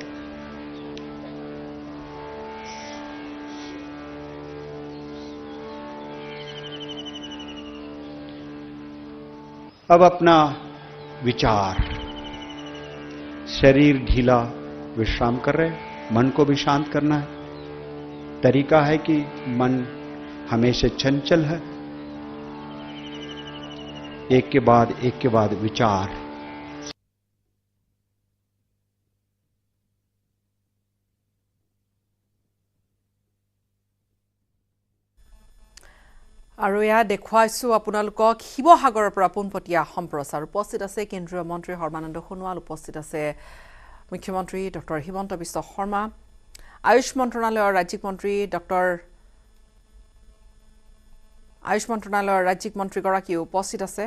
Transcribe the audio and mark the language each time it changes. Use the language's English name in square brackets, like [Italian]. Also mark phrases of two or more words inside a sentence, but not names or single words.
[Hindi] अब अपना विचार, शरीर ढीला विश्राम कर रहे, मन को भी शांत करना है। तरीका है कि मन हमेशा चंचल है। एक के बाद विचार। [Assamese] আৰু এয়া দেখুৱাইছো আপোনালোকক শিৱসাগৰৰ পৰা পোনপটীয়া সম্প্ৰচাৰ। উপস্থিত আছে কেন্দ্ৰীয় মন্ত্ৰী সৰ্বানন্দ সোণোৱাল, উপস্থিত আছে মুখ্যমন্ত্ৰী ডক্টৰ হিমন্ত বিশ্ব শৰ্মা, আয়ুষ মন্ত্ৰণালয়ৰ ৰাজ্যিক মন্ত্ৰীগৰাকী উপস্থিত আছে।